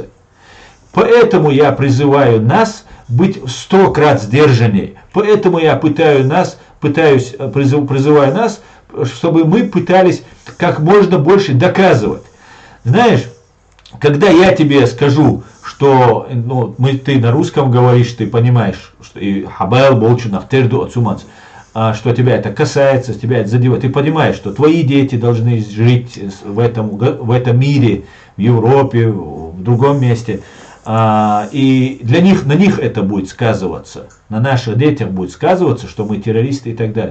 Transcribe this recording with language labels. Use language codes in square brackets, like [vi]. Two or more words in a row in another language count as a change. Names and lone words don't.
[ru] Поэтому я призываю нас быть в 100 крат сдержанней. Поэтому я призываю нас, чтобы мы пытались как можно больше доказывать. Знаешь, когда я тебе скажу, что ты на русском говоришь, ты понимаешь, что и хабайл болчу нафтерду отсумац, что тебя это касается, тебя это задевает, ты понимаешь, что твои дети должны жить в этом мире, в Европе, в другом месте, и на них это будет сказываться, на наших детях будет сказываться, что мы террористы и так далее.